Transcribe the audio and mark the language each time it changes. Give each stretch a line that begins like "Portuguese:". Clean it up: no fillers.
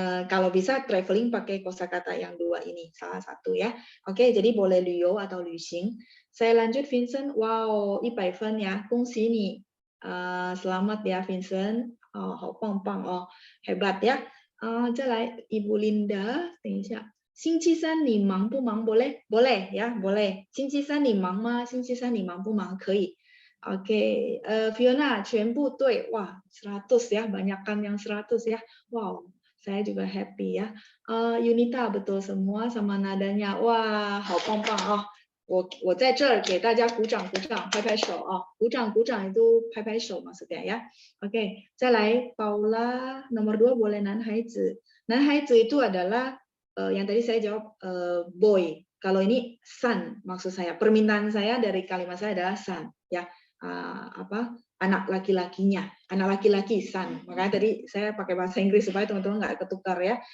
Indonesian: Kalau bisa traveling pakai kosakata yang 2 ini, salah satu ya. Oke, jadi boleh Liu atau Luxing. Saya lanjut Vincent. Wow, 100 分 ya.
Chinese: 恭喜你.
Indonesian: Selamat ya Vincent. Oh,
Chinese: 好棒棒
Indonesian: oh, hebat ya.
Chinese: 再来 Ibu Linda, 等一下。星期三你忙不忙 boleh?
Indonesian: Boleh ya, boleh.
Chinese: 星期三你忙吗?星期三你忙不忙?可以.
Indonesian: Oke, Fiona,
Chinese: 全部对.
Indonesian: Wah, 100 ya, banyakkan yang 100 ya. Wow, saya juga happy ya. Yunita, betul semua sama nadanya. Wah,
Chinese: 好棒棒
Indonesian: oh.
Chinese: 我在这儿给大家鼓掌鼓掌，拍拍手啊，鼓掌鼓掌
Indonesian: itu
Chinese: 拍拍手
Indonesian: maksudnya ya. Oke,
Chinese: 再来
Indonesian: Paula nomor 2 boleh
Chinese: 男孩子。男孩子
Indonesian: itu adalah yang tadi saya jawab boy. Kalau ini son maksud saya. Permintaan saya dari kalimat saya adalah son ya. Anak laki-lakinya, anak laki-laki son. Makanya tadi saya pakai bahasa Inggris supaya teman-teman nggak ketukar ya.